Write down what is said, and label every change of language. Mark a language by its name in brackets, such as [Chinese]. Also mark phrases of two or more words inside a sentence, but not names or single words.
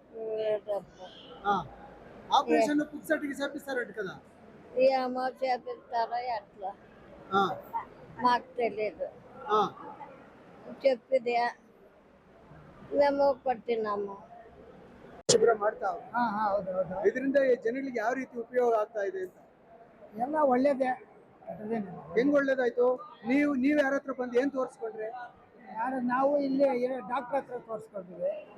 [Telugu] ఆపరేషన్ పుక్సటికి చేపిస్తారంట కదా. ఏమో చేపిస్తారో ఎట్లా మాకు తెలియదు. చెప్పిదే మేము ಕೊಡ್ತೀನಮ್ಮ. [Kannada] ಶಿಬಿರ ಮಾಡ್ತಾವ. ಇದರಿಂದ ಜನಗಳಿಗೆ ಯಾವ ರೀತಿ ಉಪಯೋಗ ಆಗ್ತಾ ಇದೆ ಅಂತ? ಎಲ್ಲ ಒಳ್ಳೇದೇ. ಹೆಂಗ್ ಒಳ್ಳೇದಾಯ್ತು? ನೀವ್ ಯಾರ ಹತ್ರ ಬಂದು ಏನ್ ತೋರಿಸ್ಕೊಂಡ್ರೆ? ನಾವು ಇಲ್ಲಿ ಡಾಕ್ಟರ್ ಹತ್ರ ತೋರಿಸ್ಕೊಂಡಿವಿ.